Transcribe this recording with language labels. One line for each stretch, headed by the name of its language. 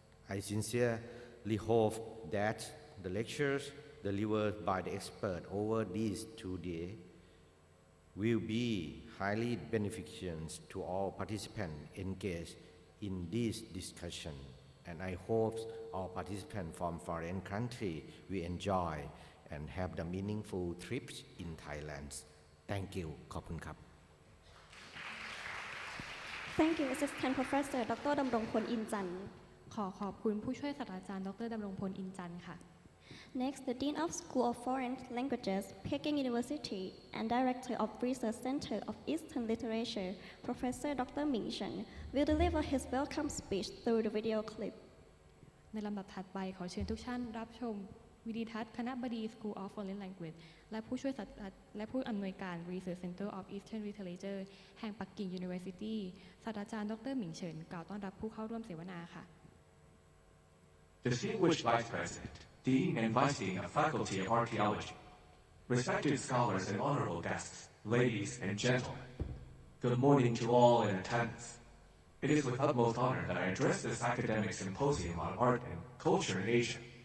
English: I sincerely hope that the lectures delivered by the expert over these 2 days will be highly beneficial to all participants engaged in this discussion. And I hope all participants from foreign countries will enjoy and have the meaningful trips in Thailand. Thank you.
Thai: ขอบคุณครับ
English: Thank you, Assistant Professor Dr. Damrongpon Inchan.
Thai: ขอบคุณผู้ช่วยศาสตราจารย์ดรดำรงพลอินจันทร์ค่ะ
English: Next, the Dean of School of Foreign Languages, Peking University, and Director of Research Center of Eastern Literature, Professor Dr. Ming Chen, will deliver his welcome speech through the video clip.
Thai: ในลำดับถัดไปขอเชิญทุกท่านรับชมวิดีทัศน์คณะบดี School of Foreign Language และผู้ช่วยศาสตราจารย์และผู้อำนวยการ Research Center of Eastern Literature แห่งปักกิ่ง University ศาสตราจารย์ดรหมิงเฉินกล่าวต้อนรับผู้เข้าร่วมเสวนาค่ะ
English: Distinguished Vice President, Dean and Vice Dean of Faculty of Archaeology, respected scholars and honorable guests, ladies and gentlemen, good morning to all in attendance. It is with utmost honor that I address this academic symposium on art and culture in Asia.